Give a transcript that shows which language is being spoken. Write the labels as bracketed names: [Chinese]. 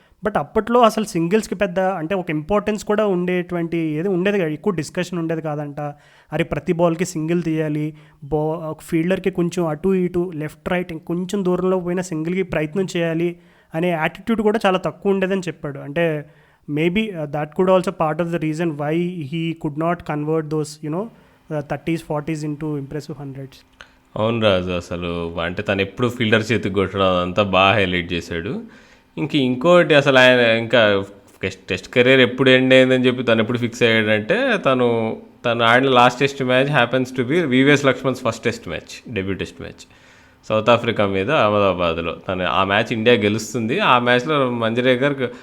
[Telugu] But అప్పట్లో అసలు సింగిల్స్కి పెద్ద అంటే ఒక ఇంపార్టెన్స్ కూడా ఉండేటువంటి ఏది ఉండేది కాదు, ఎక్కువ డిస్కషన్ ఉండేది కాదంట. అరే ప్రతి బాల్కి సింగిల్ తీయాలి, ఒక ఫీల్డర్కి కొంచెం అటు ఇటు లెఫ్ట్ రైట్ కొంచెం దూరంలో పోయినా సింగిల్కి ప్రయత్నం చేయాలి అనే యాటిట్యూడ్ కూడా చాలా తక్కువ ఉండేదని చెప్పాడు. అంటే [English] Maybe that could also part of the reason why he could not convert those 30s 40s into impressive 100s. [Telugu] అవును రాజు, అసలు అంటే తను ఎప్పుడు ఫీల్డర్ చేతికి కొట్టడం అంతా బాగా హైలైట్ చేశాడు. ఇంకోటి అసలు ఆయన ఇంకా టెస్ట్ కెరీర్ ఎప్పుడు ఎండ్ అయిందని చెప్పి తను ఎప్పుడు ఫిక్స్ అయ్యాడంటే తను ఆడిన last test match happens to be VVS Laxman's first test match, debut test match south Africa మీద అహ్మదాబాద్లో. ఆ మ్యాచ్ ఇండియా గెలుస్తుంది. ఆ మ్యాచ్లో మంజ్రేకర్